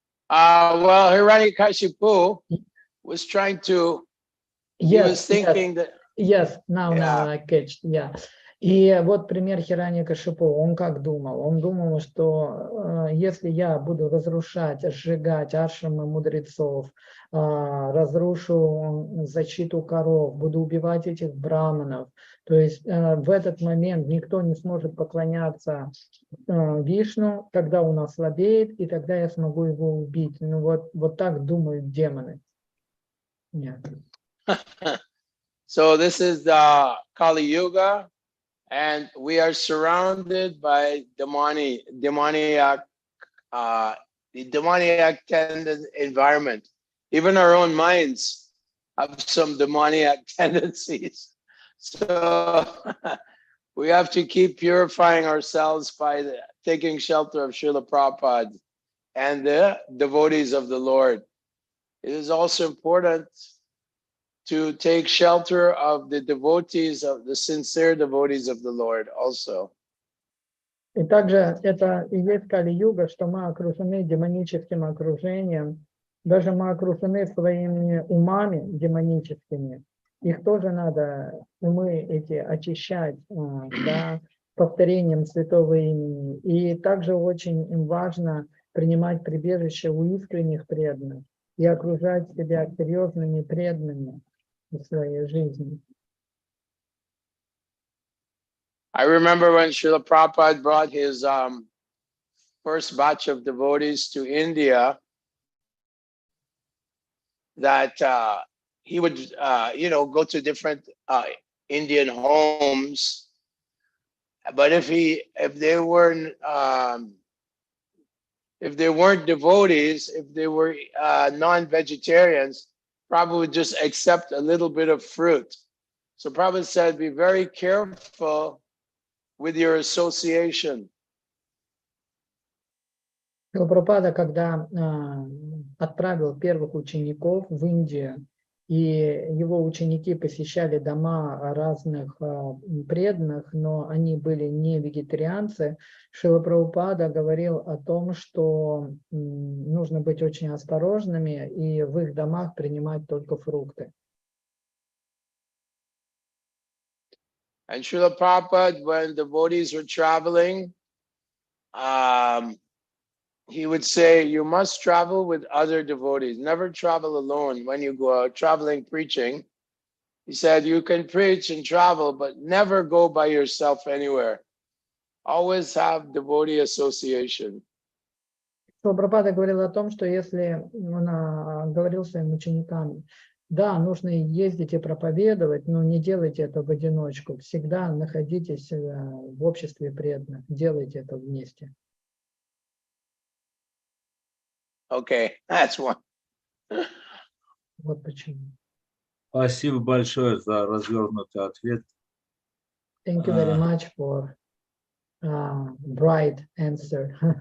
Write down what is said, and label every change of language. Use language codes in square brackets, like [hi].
[en] Well, Hiranyakashipu was trying to, he was thinking that. Yes, now I catch, yeah. [ru] И вот пример Хираньякашипу, он как думал? Он думал, что если я буду разрушать, сжигать ашрамы мудрецов, разрушу защиту коров, буду убивать этих браманов, то есть в этот момент никто не сможет поклоняться Вишну, тогда он ослабеет, и тогда я смогу его убить. Ну вот так думают демоны. Нет. [en] So this is the Kali Yuga, and we are surrounded by demoniac environment. Even our own minds have some demoniac tendencies. So we have to keep purifying ourselves by taking shelter of Srila Prabhupada and the devotees of the Lord. It is also important to take shelter of the devotees, of the sincere devotees of the Lord also. [ru] И также это и есть Кали-юга, что мы окружены демоническим окружением, даже мы окружены своими умами демоническими. Их тоже надо, умы эти, очищать, да, повторением святого имени. И также очень важно принимать прибежище у искренних преданных и окружать себя серьезными преданными в своей жизни. [en] I remember when Srila Prabhupada brought his first batch of devotees to India, that he would, go to different Indian homes, but if they weren't devotees, if they were non-vegetarians, Prabhupada would just accept a little bit of fruit. So Prabhupada said, be very careful with your association. [ru] Прабхупада, когда отправил первых учеников в Индию, И его ученики посещали дома разных преданных, но они были не вегетарианцы. Шрила Прабхупада говорил о том, что нужно быть очень осторожными и в их домах принимать только фрукты. [en] And Srila Prabhupada, when devotees were traveling, he would say, you must travel with other devotees. Never travel alone when you go out traveling, preaching. He said, you can preach and travel, but never go by yourself anywhere. Always have devotee association. [ru] Прабхупада говорил о том, что если он говорил своим ученикам, да, нужно ездить и проповедовать, но не делайте это в одиночку. Всегда находитесь в обществе преданных, делайте это вместе. [en] Okay, that's one. [ru] Вот почему. Спасибо большое за развернутый ответ. [en] Thank you very much for bright answer.